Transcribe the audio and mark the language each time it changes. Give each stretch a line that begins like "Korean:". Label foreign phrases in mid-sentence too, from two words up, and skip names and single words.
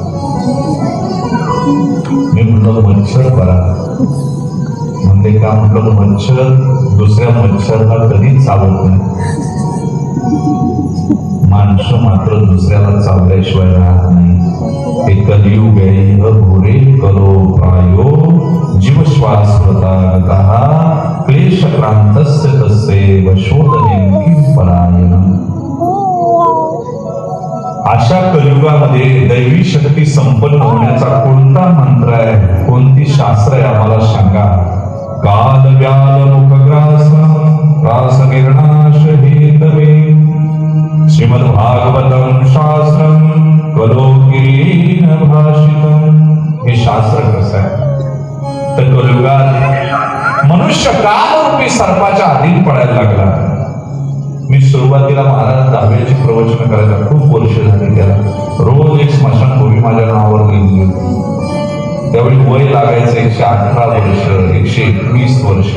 Marathi: मी म्हटलं मच्छर बरा. म्हणजे का म्हटलं मच्छर दुसऱ्या मच्छरला कधीच चावत नाही, माणसं मात्र दुसऱ्याला चावल्याशिवाय राहत नाही. हे कलियुग आहे
Sanskrit: भोरे करो प्रायो जीवश्वास प्रतागतः क्लेशक्रान्तस्य तस्यैव शोधनीं किं परायणम्.
Marathi: अशा कलियुगामध्ये दैवी शक्ती संपन्न होण्याचा कोणता मंत्र आहे, कोणती शास्त्र आहे आम्हाला सांगा.
Sanskrit: काल व्याल मुखग्रास रास निर्नाश हेतवे श्रीमद्भागवतं शास्त्रं कलोकिरीन भाषितं.
Marathi: हे शास्त्र कसं आहे तर कलियुगात मनुष्य कालरूपी सर्पाच्या अधीन पडायला लागला. मी सुरुवातीला महाराज दहाव्याची प्रवचन करायला खूप वर्ष झाली. त्याला रोज एक स्मशानभूमी माझ्या नावावर लिहिली होती. त्यावेळी वय लागायचं 118 वर्ष, 121 वर्ष.